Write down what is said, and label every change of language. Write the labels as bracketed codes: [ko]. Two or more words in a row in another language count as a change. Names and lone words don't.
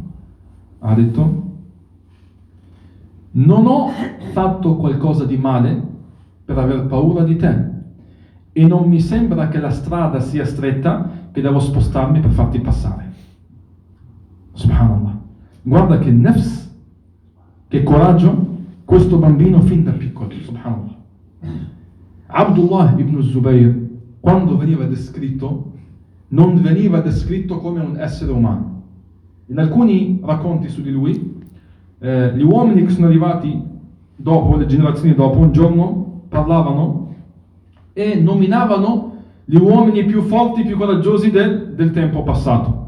[it] Ha detto: non ho fatto qualcosa di male per aver paura di te, e non mi sembra che la strada sia stretta che devo spostarmi per farti passare. Subhanallah. Guarda che nefs, che coraggio questo bambino fin da piccolo. Subhanallah. Abdullah ibn Zubayr, quando veniva descritto, non veniva descritto come un essere umano. In alcuni racconti su di lui, gli uomini che sono arrivati dopo, le generazioni dopo, un giorno parlavano e nominavano gli uomini più forti, più coraggiosi del tempo passato.